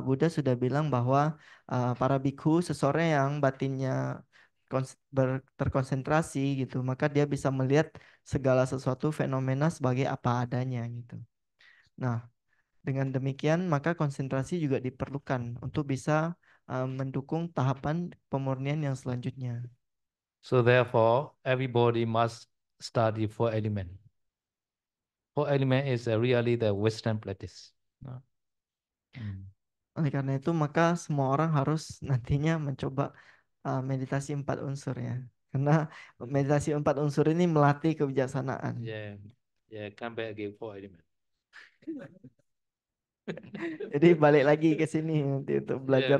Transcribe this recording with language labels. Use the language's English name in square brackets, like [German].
[Indonesian] Buddha sudah bilang bahwa para bikhu, seseorang yang batinnya terkonsentrasi gitu, maka dia bisa melihat segala sesuatu fenomena sebagai apa adanya gitu. Nah, dengan demikian maka konsentrasi juga diperlukan untuk bisa mendukung tahapan pemurnian yang selanjutnya. [English] So therefore, everybody must study four elements. Four element is really the Western practice. No? [Indonesian] Oleh karena itu maka semua orang harus nantinya mencoba meditasi 4 unsur ya. Karena meditasi 4 unsur ini melatih kebijaksanaan. [English] Yeah, yeah. Come back again four element. [Indonesian] Jadi balik lagi ke sini nanti untuk belajar